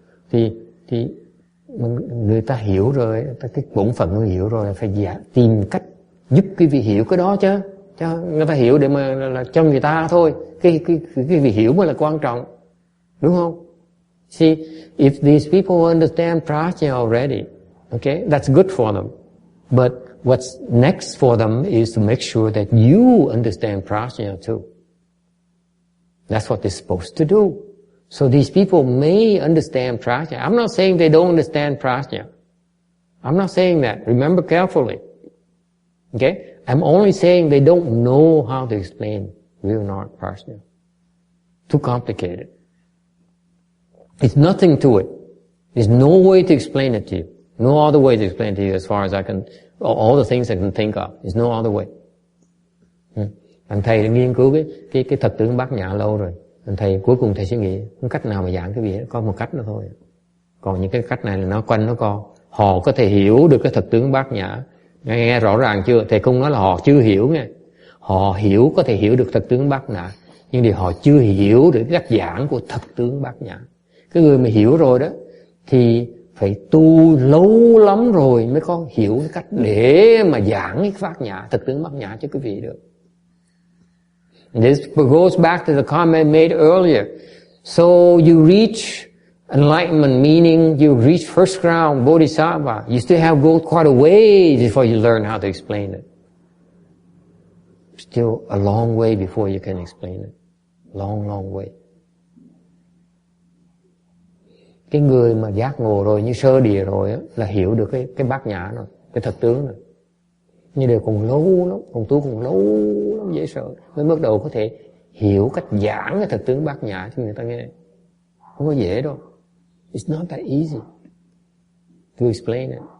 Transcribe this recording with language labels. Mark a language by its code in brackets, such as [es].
[vi] Thì người ta hiểu rồi, cái bổn phận người hiểu rồi, phải tìm cách giúp cái vị hiểu cái đó chứ. Cho người ta hiểu để mà là cho người ta thôi. Cái vị hiểu mới là quan trọng, đúng không? [en] See, if these people understand prajna already, okay, that's good for them. But what's next for them is to make sure that you understand prajna too. That's what they're supposed to do. So these people may understand prajna. I'm not saying they don't understand prajna. I'm not saying that. Remember carefully. Okay? I'm only saying they don't know how to explain real prajna. Too complicated. It's nothing to it. There's no way to explain it to you. No other way to explain it to you as far as I can, all the things I can think of. There's no other way. [vi] Anh thầy đã nghiên cứu cái thật tướng bát nhã lâu rồi. Anh thầy cuối cùng thầy suy nghĩ không cách nào mà giảng cái gì, có một cách nữa thôi. Còn những cái cách này là nó quanh nó co. Họ có thể hiểu được cái thật tướng bát nhã. Nghe rõ ràng chưa? Thầy không nói là họ chưa hiểu nghe. Họ hiểu, có thể hiểu được thật tướng bát nhã, nhưng điều họ chưa hiểu được cách giảng của thật tướng bát nhã. Cái người mà hiểu rồi đó thì phải tu lâu lắm rồi mới có hiểu cái cách để mà giảng cái bát nhã, thật tướng bát nhã cho quý vị được. [en] This goes back to the comment made earlier. So you reach enlightenment, meaning you reach first ground, bodhisattva. You still have to go quite a way before you learn how to explain it. Still a long way before you can explain it. Long, long way. [vi] Cái người mà giác ngộ rồi, như sơ địa rồi á, là hiểu được cái bát nhã rồi, cái thật tướng rồi. Nhưng đều còn lâu lắm, còn tu còn lâu lắm, dễ sợ. Mới bắt đầu có thể hiểu cách giảng cái thật tướng bát nhã cho người ta nghe. Không có dễ đâu. [en] It's not that easy to explain it.